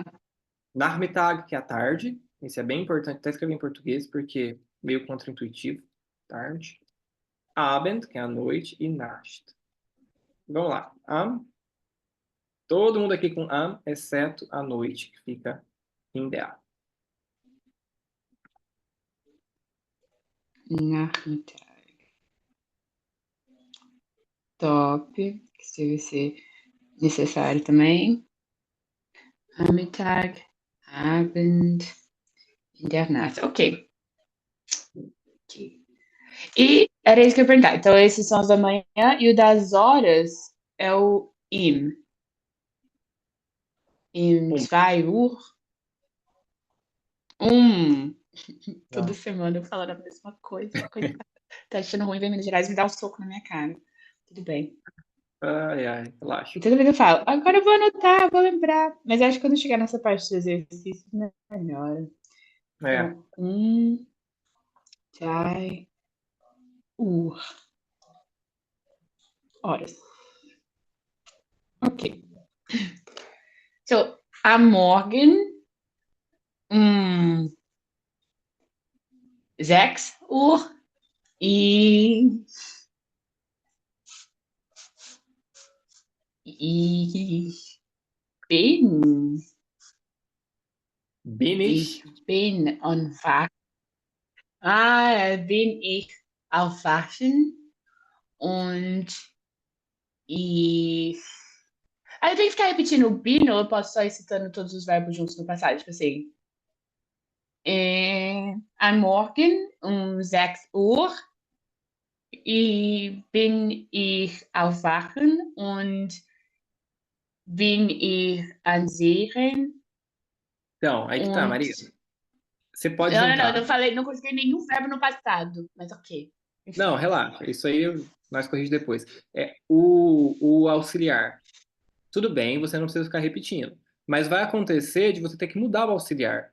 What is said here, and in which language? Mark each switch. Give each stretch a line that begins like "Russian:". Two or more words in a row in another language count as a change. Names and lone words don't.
Portuguese: Nachmittag, que é a tarde. Isso é bem importante até escrever em português, porque é meio contraintuitivo. Tarde. Abend, que é a noite. E Nacht. Vamos lá. Todo mundo aqui com exceto a noite, que fica
German: in der.
Portuguese: Nachmittag. Top. Isso vai ser necessário também.
German: Nachmittag, Abend, in der Nacht.
Portuguese: Ok. Ok. E era isso que eu ia perguntar. Então, esses são os da manhã e o das horas é o im.
German: Im 2 Uhr.
Portuguese: Um. Toda Não. semana eu falando a mesma coisa. Coitado. Tá achando ruim ver Minas Gerais me dar um soco na minha cara. Tudo bem. Ai, ai, relaxa. E toda vez eu falo, agora eu vou anotar, vou lembrar. Mas acho que quando chegar nessa parte dos exercícios, melhor. É. Então, Jai, horas. Ok.
German: So, am Morgen 6 Uhr ich, ich bin, Bin ich ich? bin bin ich aufwachen und ich.
Portuguese: Aí eu tenho que ficar repetindo o bin ou eu posso só ir citando todos os verbos juntos no passado? Tipo assim.
German: Am Morgen 6 Uhr bin ich aufwachen und bin ich ansehen
Portuguese: Então, aí que tá, und. Maria. Você pode Não, juntar. não falei, não consegui nenhum verbo no passado, mas ok. Não, Enfim. relaxa. Isso aí nós corrigimos depois. É o auxiliar. Tudo bem, você não precisa ficar repetindo. Mas vai acontecer de você ter que mudar o auxiliar.